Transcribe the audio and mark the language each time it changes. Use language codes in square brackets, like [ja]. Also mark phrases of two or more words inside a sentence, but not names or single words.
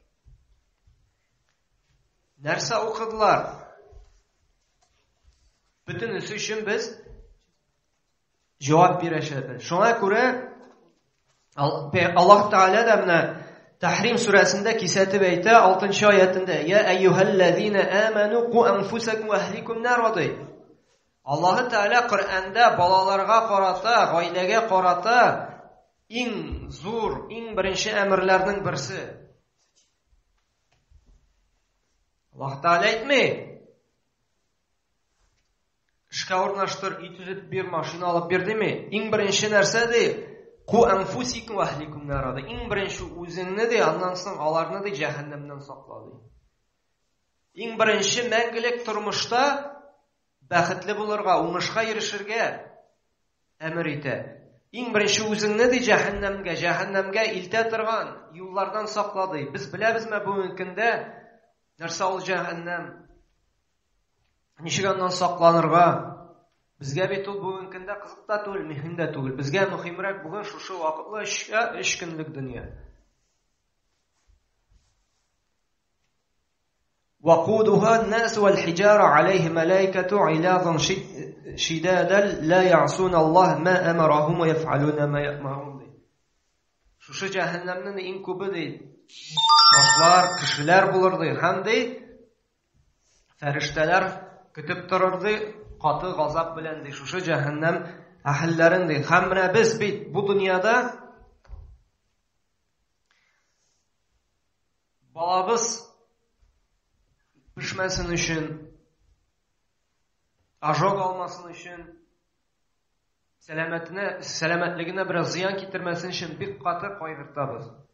[tt] Нәрсә укыдылар? Бөтенесе өчен без җавап бирәчәбез. Шуңа күрә Аллаһ Тәгалә дә менә Тәхрим сүрәсендә кисәтеп әйтә 6-нчы аятында: [ar] "يا أيها الذين آمنوا قوا أنفسكم وأهليكم نارا" [tt] ди. Аллаһ Тәгалә Коръәндә балаларга карата, гаиләгә карата иң зур, иң беренче әмерләрнең берсе. Аллаһ Тәгалә әйтми: "Эшкә урнаштыр, ит үзеп бир, машина алып бир" диме? Иң беренче нәрсә ди: [ar] "قوا أنفسكم وأهليكم نارا" [tt] ди. Иң беренче үзеңне ди, аннан соң аларны ди җәһәннәмнән сакла ди. Иң беренче мәңгелек тормышта бәхетле булырга, уңышка ирешергә әмер итә. Иң беренче үзеңне ди җәһәннәмгә илтә торган юллардан сакла ди. Без беләбезме бүгенге көндә нәрсә ул җәһәннәм? Ничек аннан сакланырга? Безгә бит ул бүгенге көндә кызык та түгел, мөһим дә түгел. Безгә мөһимрәк бүген шушы вакытлы 3 көнлек дөнья. [ar] وقودها الناس والحجارة عليه ملائكة غلاظ شداد لا يعصون الله ما أمرهم ويفعلون ما يأمرون. [tt] Шушы җәһәннәмнең иң күбе ди башлар, кешеләр булыр ди, һәм ди фәрештәләр көтеп торыр ди каты газап белән ди шушы җәһәннәм әһелләрен ди. Һәм менә без бит бу дөньяда балабыз пешмәсен өчен, ожог алмасын өчен, сәламәтлегенә бераз зыян китермәсен өчен бик каты кайгыртабыз.